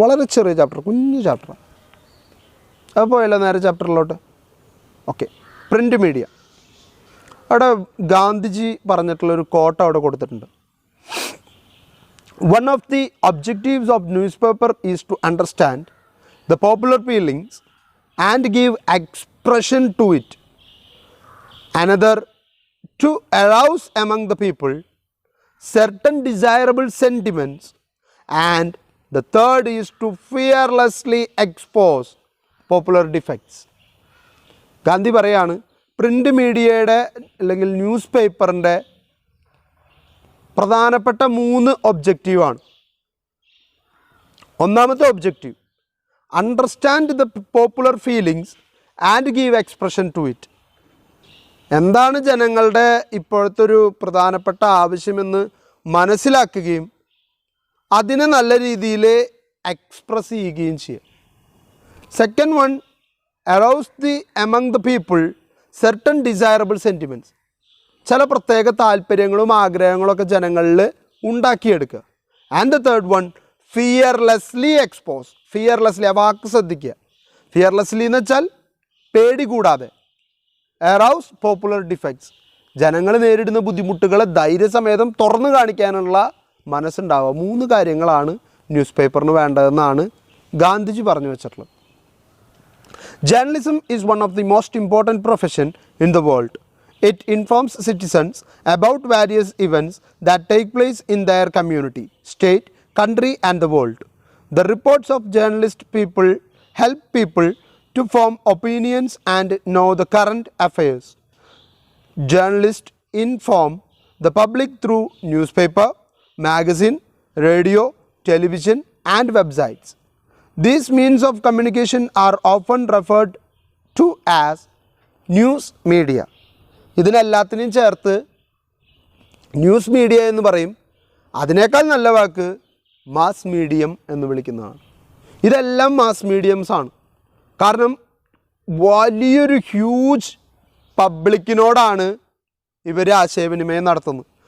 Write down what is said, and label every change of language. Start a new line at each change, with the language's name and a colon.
Malayalam: വളരെ ചെറിയ ചാപ്റ്റർ, കുഞ്ഞു ചാപ്റ്ററാണ്. അപ്പോൾ എല്ലാ നേരെ ചാപ്റ്ററിലോട്ട്. Okay, print media. അവിടെ ഗാന്ധിജി പറഞ്ഞിട്ടുള്ളൊരു കോട്ട് അവിടെ കൊടുത്തിട്ടുണ്ട്.
English: One of the objectives of newspaper is to understand the popular feelings and give expression to it. Another, to arouse among the people certain desirable sentiments. And the third is to fearlessly expose popular defects.
Malayalam: Gandhi പറയാണ്, print മീഡിയയുടെ അല്ലെങ്കിൽ news പേപ്പറിൻ്റെ പ്രധാനപ്പെട്ട 3 ഒബ്ജക്റ്റീവാണ്. ഒന്നാമത്തെ objective,
English: understand the popular feelings and give expression to it.
Malayalam: എന്താണ് ജനങ്ങളുടെ ഇപ്പോഴത്തെ ഒരു പ്രധാനപ്പെട്ട ആവശ്യമെന്ന് മനസ്സിലാക്കുകയും അതിനെ നല്ല രീതിയിൽ എക്സ്പ്രസ് ചെയ്യുകയും ചെയ്യുക.
English: Second one, arouse the among the people certain desirable sentiments.
Malayalam: ചില പ്രത്യേക താല്പര്യങ്ങളും ആഗ്രഹങ്ങളൊക്കെ ജനങ്ങളിൽ ഉണ്ടാക്കിയെടുക്കുക.
English: And the third one, fearlessly expose. Fearlessly,
Malayalam: ആ വാക്ക് ശ്രദ്ധിക്കുക. ഫിയർലെസ്ലി എന്ന് വെച്ചാൽ പേടി കൂടാതെ.
English: arouse popular defects,
Malayalam: ജനങ്ങൾ നേരിടുന്ന ബുദ്ധിമുട്ടുകളെ ധൈര്യസമേതം തുറന്നു കാണിക്കാനുള്ള മനസ്സുണ്ടാവുക. 3 കാര്യങ്ങളാണ് ന്യൂസ് പേപ്പറിന് വേണ്ടതെന്നാണ് ഗാന്ധിജി പറഞ്ഞു വെച്ചിട്ടുള്ളത്.
English: Journalism is one of the most important profession in the world. It informs citizens about various events that take place in their community, state, country and the world. The reports of journalist people help people to form opinions and know the current affairs. Journalists inform the public through newspaper, magazine, radio, television and websites. These means of communication are often referred to as news media.
Malayalam: ഇതിനെല്ലാത്തിനെയും ചേർത്ത് news media എന്ന് പറയും. അതിനേക്കാൾ നല്ല വാക്ക് mass medium എന്ന് വിളിക്കുന്നതാണ്. ഇതെല്ലാം mass മീഡിയംസാണ്. കാരണം വലിയൊരു ഹ്യൂജ് പബ്ലിക്കിനോടാണ് ഇവർ ആശയവിനിമയം നടത്തുന്നത്.